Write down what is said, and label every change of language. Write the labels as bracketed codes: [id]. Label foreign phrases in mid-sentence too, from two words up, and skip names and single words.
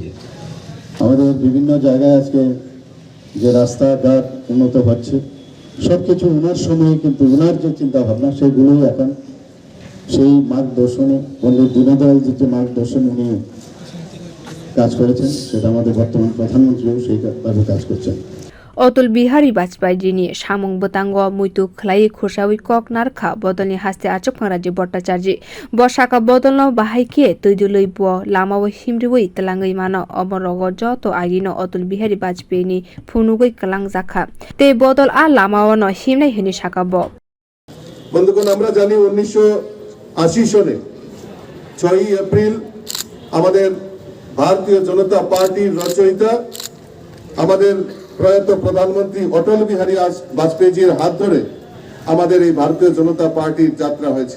[bn] আমাদের বিভিন্ন জায়গায় আজকে যে রাস্তাঘাট উন্নত হচ্ছে, সব কিছু ওনার সময়ে কিন্তু ওনার যে চিন্তা ভাবনা সেগুলোই এখন সেই মার্গদর্শনে পণ্ডিত দীনদয়ালজির যে মার্গদর্শন উনি কাজ করেছেন, সেটা আমাদের বর্তমান প্রধানমন্ত্রীও সেইভাবে কাজ করছেন। [trp] অতুল বিহারী বাজপেয়ীজিनि সামং বতাঙ্গ মুইতু ख्लाइ खुरसावी कक नारखा बदलनि हास्ते आचक राजी भट्टाचार्य बसाका बदलनो बाहायके तैदुलै ब लामाव हिमरिवै तलाङै मानो अमरग जत आगिनो अतुल बिहारी बाजपेयीनि फुनुगै कलां जाखा ते बदल आ लामावन हिमनाय हनि साका ब [bn] বন্ধুগণ, আমরা জানি 1980 সনে 6 এপ্রিল আমাদের ভারতীয় জনতা পার্টির রচয়িতা আমাদের প্রয়াত প্রধানমন্ত্রী অটল বিহারী বাজপেয়ীজির হাত ধরে আমাদের এই ভারতীয় জনতা পার্টির যাত্রা হয়েছে।